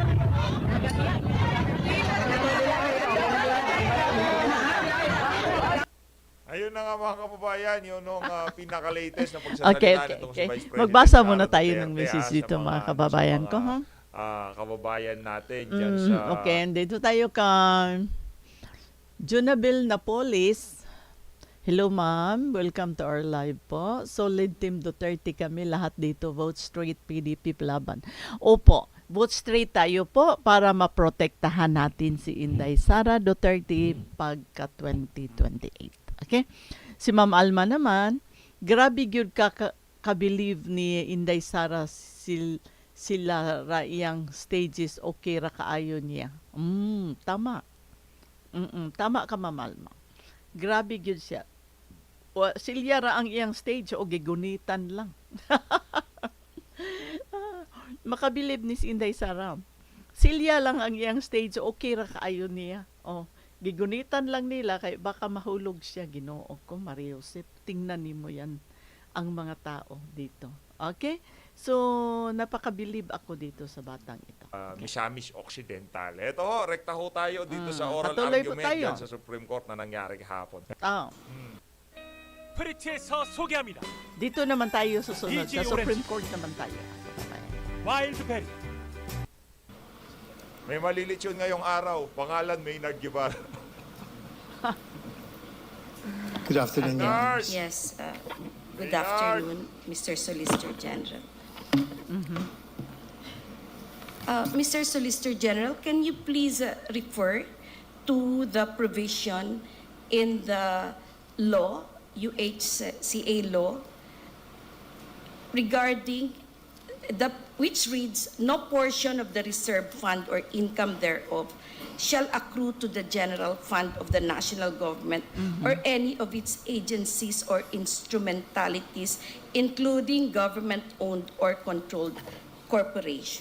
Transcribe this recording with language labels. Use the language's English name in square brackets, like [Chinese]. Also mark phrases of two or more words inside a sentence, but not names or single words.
[Filipino] Ayun na nga mga kababayan, yun ang pinaka-latest na pagsasalita Okay. nitong si Vice President Magbasa Sara muna tayo Duterte, ng message sa dito mga kababayan ko, ha? Kababayan natin dyan sa... Okay, and dito tayo kay Junabel Napolis. [English] Hello ma'am, welcome to our live po. [Filipino] Solid Team Duterte kami lahat dito. [English] Vote straight [Filipino] PDP Plaban. Opo, [English] vote straight [Filipino] tayo po para maprotektahan natin si Inday Sara Duterte pagka 2028. Okay? [Cebuano] Si Ma'am Alma naman, grabe gyud ka-believe ni Inday Sara sila ra iyang stages okay ra kaayo niya. [Filipino] Tama. Tama ka Ma'am Alma. [Cebuano] Grabe gyud siya. silya ra ang iyang stage o gigunitan lang. Makabilib ni si Inday Sara. Silya lang ang iyang stage, okay ra kaayo niya. Oh, gigunitan lang nila kay baka mahulog siya. Ginoo ko, Maria Josep. Tingnan nimo yan ang mga tao dito. Okay? [Filipino] So, napakabilib ako dito sa batang ito. Misamis Occidental. Ito ho, rekta ho tayo dito sa oral patuloy po argument tayo. dyan sa Supreme Court na nangyari kahapon. [Korean] 프리티에서 소개합니다. [Filipino] Dito naman tayo susunod. Sa DJ Supreme Orange. Court naman tayo. [Korean] 와일드 베리, [Filipino] May malilitsyon ngayong araw. Pangalan Maynard Guevara. [English] Good afternoon, Your Honor. Nurse! Yes, good Maynard. afternoon, Mr. Solicitor General. Mr. Solicitor General, can you please refer to the provision in the law, UHCA law, regarding which reads, no portion of the reserve fund or income thereof shall accrue to the general fund of the national government or any of its agencies or instrumentalities, including government-owned or controlled corporation.